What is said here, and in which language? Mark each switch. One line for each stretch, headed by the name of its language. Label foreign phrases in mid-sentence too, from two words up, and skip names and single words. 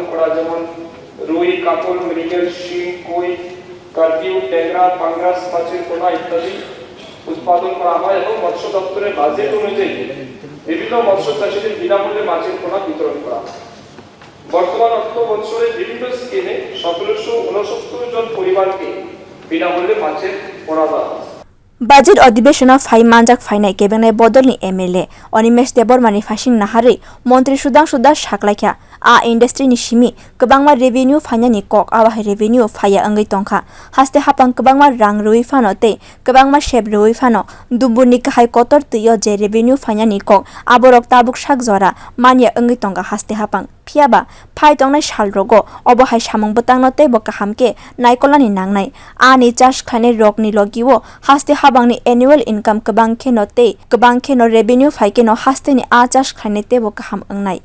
Bangla: করা যেমন রুই কাতল মৃগেল শিং কই কার্পিউ ট্যাংরা পাঙ্গাস মাছের পোনা ইত্যাদি উৎপাদন করা হয় এবং মৎস্য দপ্তরের বাজেট অনুযায়ী বিভিন্ন মৎস্য চাষীদের বিনামূল্যে মাছের পোনা বিতরণ করা হয় বর্তমান অর্থ বছরে বিভিন্ন স্কিমে 1769 জন পরিবারকে বিনামূল্যে মাছের পোনা দেওয়া হয়
Kok Borok: बाजेट अधिवेशन फाइ मानजाक फाइनाय केबेंनाय बदलनि एमएलए अनिमेश देबरमानि फासिं नाहारै मन्त्री सुदांशु दास साख्लायख्या आ इन्डास्ट्रिनि सिमी गोबांमा रेभिनिउ फाइनायनि कक आवाहाय रेभिनिउ फाया अंगै तंखा हास्ते हापां गोबांमा रां रुइ फानो तै गोबांमा सेब रुइ फानो दुम्बुरनि काहाय कतर तैयो जे रेभिनिउ फाइनायनि कक आबरक ताबुक साक जरा मानिया अंगै तंगा हास्ते हापां फियाबा फाइ तंनाय साल रगो अबहाय सामुं बतांनो तै बका हामके नायकलानि नांनाय आनि चास खाने रकनि लगिवो हास्ते हाबांनि एनुअल इनकाम गोबांखेनो रेभिनिउ फाइकेनो हास्तेनि आ चास खाने तै बका हाम अंगनाय